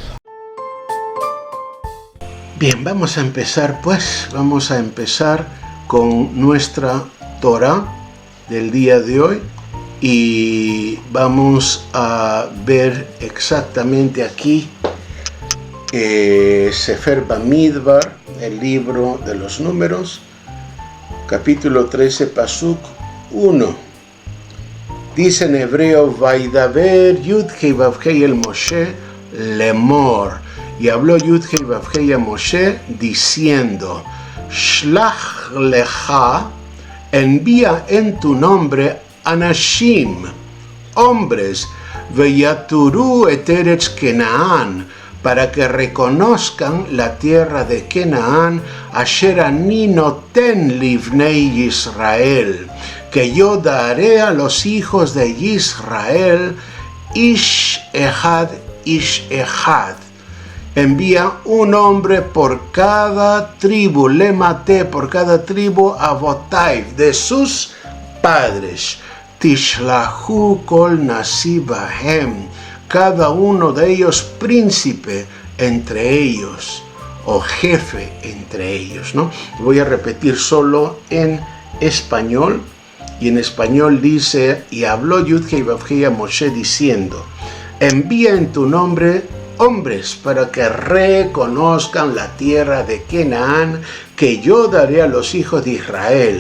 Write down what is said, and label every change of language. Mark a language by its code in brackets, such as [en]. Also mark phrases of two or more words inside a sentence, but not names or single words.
[es] Bien, vamos a empezar con nuestra Torah del día de hoy y vamos a ver exactamente aquí Sefer Bamidbar, el libro de los números, capítulo 13, pasuk 1. Dice en hebreo, [he] וידבר יוד-ה-ו-ה אל משה לאמור, [es] y habló Yud-Heh-Vav-Heh a Moshe diciendo, [he] שלח לך, [es] envía en tu nombre anashim, hombres, [he] ויתורו את ארץ כנען, [es] para que reconozcan la tierra de Canaán, [he] אשר אני נותן לבני ישראל, [es] que yo daré a los hijos de Israel, [he] איש אחד, [es] envía un hombre por cada tribu, le maté por cada tribu avotai, de sus padres, [he] תשלחו כל נשיא בהם, [es] cada uno de ellos príncipe entre ellos, o jefe entre ellos, ¿no? Voy a repetir solo en español, y en español dice, y habló Yud-Heh-Vav-Heh a Moshe diciendo, envía en tu nombre hombres para que reconozcan la tierra de Canaán que yo daré a los hijos de Israel.